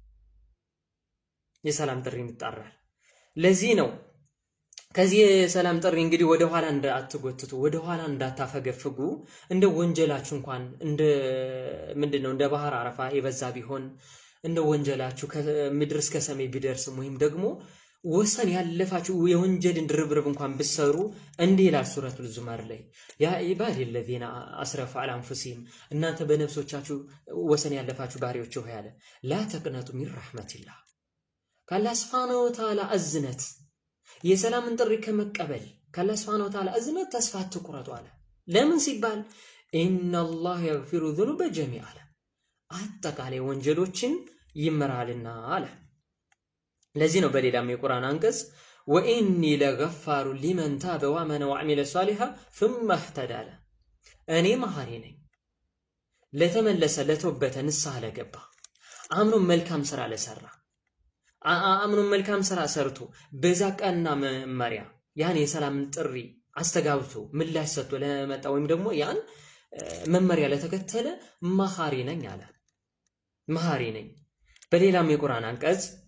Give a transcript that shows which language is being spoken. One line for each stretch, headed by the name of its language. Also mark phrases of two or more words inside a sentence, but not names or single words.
Amharic: ለዚህ ነው ከዚህ የሰላም ጥሪ እንግዲህ ወደ ኋላ እንዳትጎትቱ ወደ ኋላ እንዳታፈገፍጉ እንደ ወንጀላችሁ እንኳን እንደ ባህር አረፋ የበዛ ቢሆን እንደ ወንጀላችሁ ከምድር እስከ ሰማይ ቢደርስም ወይም ደግሞ ወሰን ያለፋችሁ የወንጀልን ድርብርብ እንኳን ብትሰሩ እንዲህ ይላል ሱረቱል ዙመር ላይ
Arabic: يا عبادي الذين اسرفوا على انفسهم
Amharic: እናንተ በነፍሶቻችሁ ወሰን ያለፋችሁ ባሪያዎች ሆይ አለ
Arabic: لا تقنطوا من رحمة الله
Amharic: ከአላህ
Arabic: سبحانه و
Amharic: Ta'ala እዝነት የሰላምን ጥሪ ከመቀበል ከአላህ
Arabic: سبحانه وتعالى
Amharic: እዝነት ተስፋ አትቁረጡ አለ። ለምን ሲባል
Arabic: إن الله يغفر الذنوب جميعا
Amharic: አለ አጠቃላይ ወንጀሎችን ይምራልና አለ። ለዚህ ነው በሌላም የቁርአን አንቀጽ
Arabic: وإني لغفار لمن تاب وآمن وعمل صالحا ثم اهتدى
Amharic: አለ እኔ መሐሪ ነኝ ለተመለሰ ለተወበተ ንስሐ ለገባ አምኖ መልካም ስራ ለሰራ አምኖ መልካም ስራ ሰርቶ በዛ ቀና መመሪያ ያን የሰላምን ጥሪ አስተጋብቶ ምላሽ ሰጥቶ ለመጣ ወይም ደግሞ ያን መመሪያ ለተከተለ መሐሪ ነኝ አለ። መሐሪ ነኝ። በሌላም የቁርአን አንቀጽ